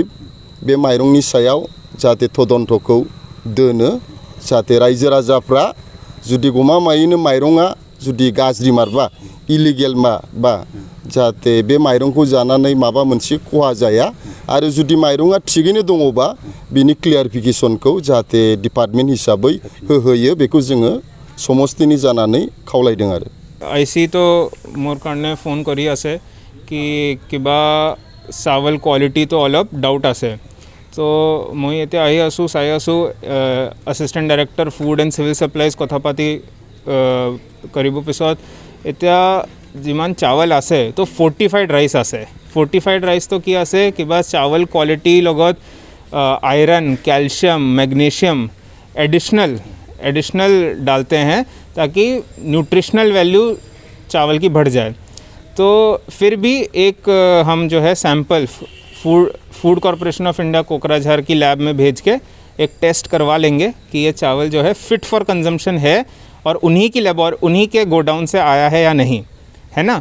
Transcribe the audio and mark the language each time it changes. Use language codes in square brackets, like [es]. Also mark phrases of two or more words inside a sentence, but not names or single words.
[brx] बे माइरंनि सायाव जाहाथे तदन्तखौ दोनो, जाहाथे रायजो राजाफ्रा जुदि गमामायैनो माइरंआ जुदि गाज्रि मारबा इलिगेल बा जाहाथे बे माइरंखौ जानानै माबा मोनसे खहा जाया आरो जुदि माइरंआ थिगैनो दङबा बिनि क्लियारिफिकेसनखौ जाहाथे डिपार्टमेन्ट हिसाबै होयो, बेखौ जोङो समस्तिनि जानानै खावलायदों आरो। [as] IC টো মোৰ কাৰণে ফোন কৰি আছে কি কিবা চাৱল কোৱালিটি টো অলপ ডাউট আছে, তো মই এতিয়া আহি আছোঁ, চাই আছোঁ [en] assistant director food and civil supplies [as] কথা পাতি কৰিব পিছত এতিয়া যিমান চাউল আছে তো [en] fortified rice [as] আছে। [en] fortified rice [as] কি আছে, কিবা চাউল কোৱালিটিৰ লগত [hi] आयरन, कैल्शियम, मैग्नीशियम एडिशनल डालते हैं ताकि [en] nutritional value [hi] चावल की बढ़ जाए। तो फिर भी एक हम जो है सैंपल फूड कॉरपोरेशन ऑफ इंडिया कोकराझार की लैब में भेज के एक टेस्ट करवा लेंगे कि ये चावल जो है [en] fit for consumption [hi] है और उन्हीं की लैब और उन्हीं के गोडाउन से आया है या नहीं, है ना।